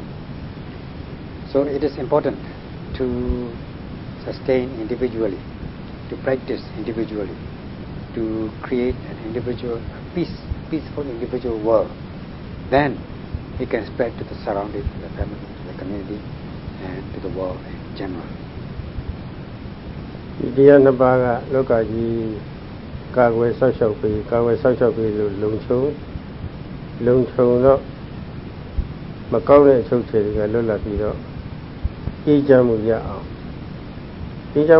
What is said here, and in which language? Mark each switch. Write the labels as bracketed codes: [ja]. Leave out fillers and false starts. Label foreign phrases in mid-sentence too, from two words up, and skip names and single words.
[en] So it is important to sustain individually, to practice individually, to create an individual, peaceful individual world. Then it can spread to the surrounding, to the family, to the community, and to the world in general. [my] ဒီတရားနှစ်ပါးကလောကကြီးကာကွယ်ဆောက်ရှောက်ပြီးလို့လုံခြုံတော့မကောင်းတဲ့အချုပ်ချယ်တွေကလွတ်လပ်ပြီးတော့အေးချမ်းမှုရအောင်အေးချမ်း